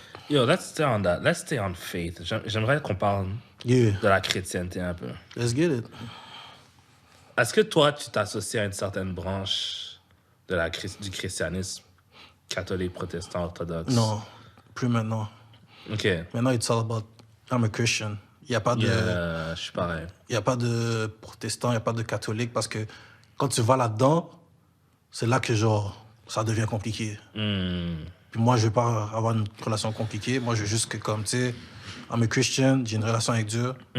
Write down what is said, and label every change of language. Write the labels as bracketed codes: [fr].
[en] Yo, let's stay on that. Let's stay on faith. [fr] J'aimerais qu'on parle de la chrétienté un peu. [en] Let's get it. [fr] Est-ce que toi, tu t'associes à une certaine branche du christianisme catholique, protestant, orthodoxe? Non, plus maintenant. OK. Maintenant, [en] it's all about I'm a Christian. [fr] Il n'y a pas de... je suis pareil. Il n'y a pas de protestant, il n'y a pas de catholique, parce que quand tu vas là-dedans, c'est là que, genre, ça devient compliqué. Puis moi, je ne veux pas avoir une relation compliquée. Moi, je veux juste que, comme, tu sais, [en] I'm a Christian, [fr] j'ai une relation avec Dieu.